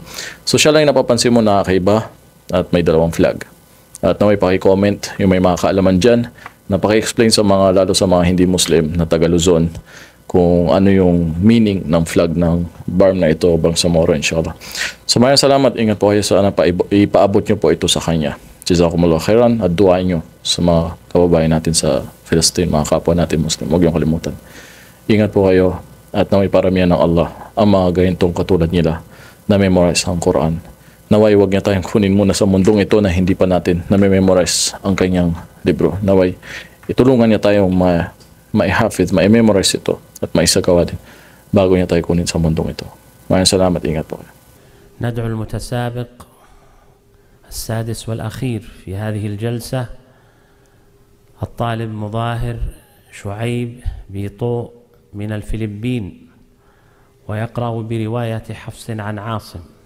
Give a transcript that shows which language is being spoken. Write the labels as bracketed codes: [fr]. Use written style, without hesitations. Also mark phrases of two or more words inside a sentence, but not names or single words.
[tl] So siya lang yung napapansin mo na kakaiba at may dalawang flag. At na may paki-comment yung may mga kaalaman dyan, na paki-explain sa mga, lalo sa mga hindi Muslim na taga Luzon, kung ano yung meaning ng flag ng BARM na ito, Bangsamoro, inshallah. So maraming salamat, ingat po kayo, sana ipaabot nyo po ito sa kanya. [ar] جزاكم الله خيرا, [tl] at duwain nyo sa mga kababayan natin sa Palestine, mga kapwa natin Muslim. Huwag yung kalimutan. Ingat po kayo, at naway paramihan ng Allah ang mga gayantong katulad nila na memorize ang Quran. Naway wag niya tayong kunin muna sa mundong ito na hindi pa natin na memorize ang kanyang libro. Naway itulungan niya tayong ma-hafiz, ma-memorize ito at maisagawa din bago niya tayo kunin sa mundong ito. Maraming salamat, ingat po. [ar] ندعو المتسابق السادس والأخير في هذه الجلسة الطالب مظاهر شعيب بيطو من الفلبين، ويقرأ برواية حفص عن عاصم.